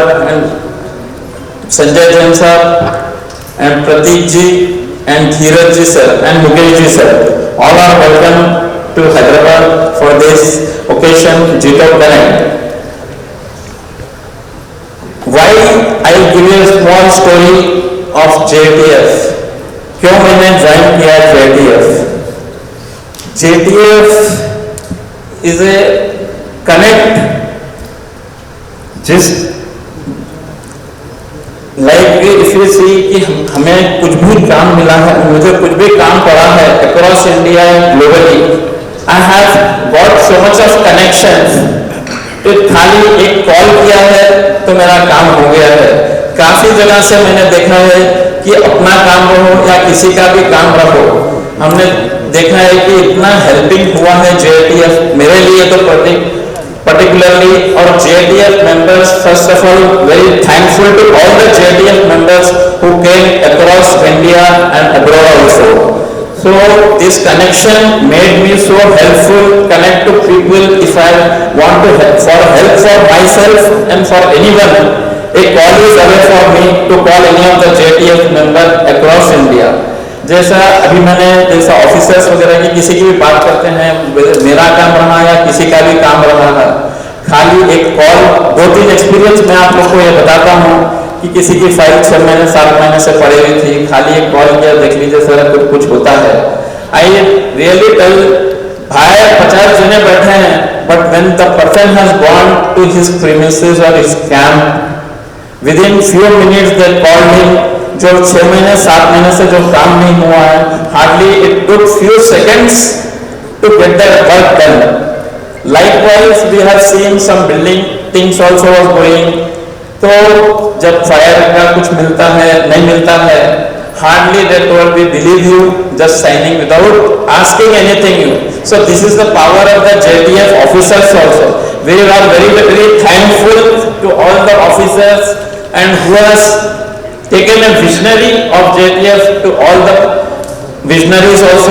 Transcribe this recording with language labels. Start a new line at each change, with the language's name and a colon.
English: and Sanjay Jain sir and Pratik ji and Dheeraj ji sir and Mukesh ji sir, all are welcome to Hyderabad for this occasion, Jito Connect. Why I will give you a small story of JTF.
Hindi: क्यों मैंने join किया JTF?
English: JTF is a connect,
Hindi: जिस like
English: if you see
Hindi: कि हमें कुछ भी काम मिला है, मुझे कुछ भी काम पड़ा है
English: across India and globally, I have got so much of connections
Hindi: कि खाली एक कॉल किया है तो मेरा काम हो गया है। काफी जगह से मैंने देखा है कि अपना काम रहो या किसी का भी काम रहो, हमने देखा है कि इतना हेल्पिंग हुआ है JTF मेरे लिए तो particularly, और JTF members,
English: first of all very thankful to all the JTF members who came across India and abroad also. So this connection made me so helpful, connect to people if I want to help for myself and for anyone. A call is away for me to call any of the JTF member across India.
Hindi: जैसा अभी मैंने जैसा officers वगैरह की किसी की भी बात करते हैं, मेरा काम रहा या किसी का भी काम रहा है, खाली एक कॉल, 2-3 एक्सपीरियंस मैं आप लोग को ये बताता हूँ कि किसी की फाइल 6 महीने 7 महीने से पड़ी हुई थी, खाली एक कॉल किया, देख लीजिए सर कुछ होता है।
English: I really tell
Hindi: भाई 50 जने बैठे हैं,
English: But when the person has gone to his premises और his camp, within few minutes they called him.
Hindi: जो 6 महीने 7 महीने से जो काम नहीं हुआ है,
English: Hardly it took few seconds to get that work done. Likewise we have seen some building things also was going.
Hindi: तो जब फायर का कुछ मिलता है
English: नहीं मिलता है, hardly they told we believe you, just signing without asking anything you. So this is the power of the JTF officers also. We are very, very thankful to all the officers and who has taken a visionary of JTF to all the visionaries also.